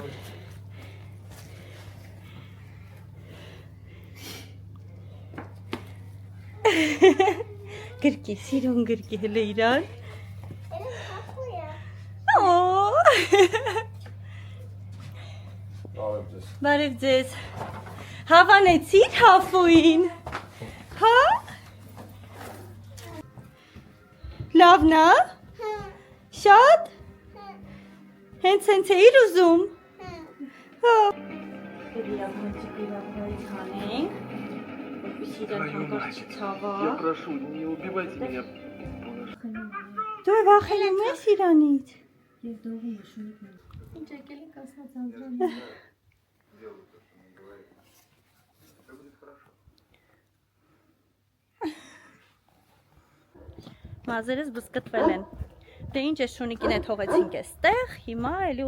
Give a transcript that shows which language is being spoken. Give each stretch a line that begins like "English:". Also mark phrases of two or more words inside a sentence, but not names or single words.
Armenian: Գրկի, սիրուն գրկի հլը իրան։ Բարև ձեզ։ Հավանեցիր Հաֆուին։ Հա? Լավն է։ Շատ։ Հենց էիր ուզում։ Հա։
Russian: Я прошу, не убивайте меня.
Armenian: Դու վախենում ես իրանից։ Մազերս բսկտվել են։ Դե ինչ է շունիկին է թողեցինք էստեղ, հիմա էլի